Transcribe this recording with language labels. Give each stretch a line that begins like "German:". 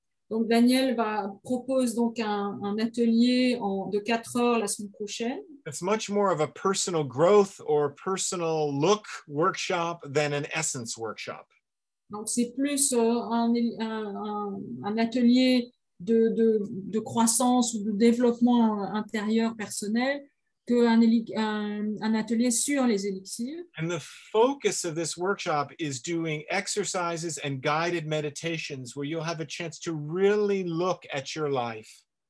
French: Donc Daniel propose donc un atelier de 4 heures la semaine prochaine.
English: It's much more of a personal growth or personal look workshop than an essence workshop.
French: Donc c'est plus un atelier de croissance ou de développement intérieur personnel qu'un atelier sur les élixirs.
English: And the focus of this workshop is doing exercises and guided meditations where you'll have a chance to really look at your life.